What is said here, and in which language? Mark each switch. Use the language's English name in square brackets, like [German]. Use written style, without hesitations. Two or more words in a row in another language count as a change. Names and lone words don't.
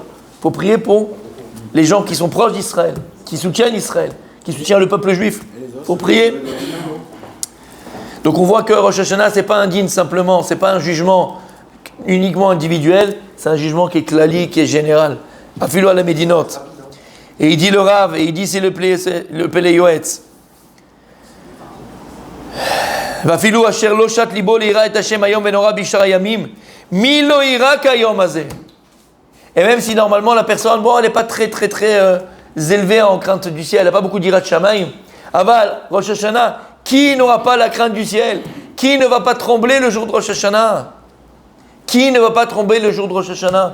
[French] Il faut prier pour les gens qui sont proches d'Israël, qui soutiennent Israël, qui soutiennent le peuple juif. Il faut prier. Donc on voit que Rosh Hashanah, ce n'est pas un din simplement, ce n'est pas un jugement uniquement individuel, c'est un jugement qui est klali, qui est général. [Hebrew] אפילו על המדינות. [French] Et il dit le Rav, et il dit c'est le Pele Yoetz. [Hebrew] ואפילו אשר לא שת לבו ליראה את השם האיום והנורא בשאר ימים, מי לא יירא כיום הזה. [French] Et même si normalement la personne, elle n'est pas très élevée en crainte du ciel, elle n'a pas beaucoup d' [Hebrew] יראת שמים. Aval, Rosh Hashanah, [French] qui n'aura pas la crainte du ciel? Qui ne va pas trembler le jour de Rosh Hashanah? Qui ne va pas trembler le jour de Rosh Hashanah?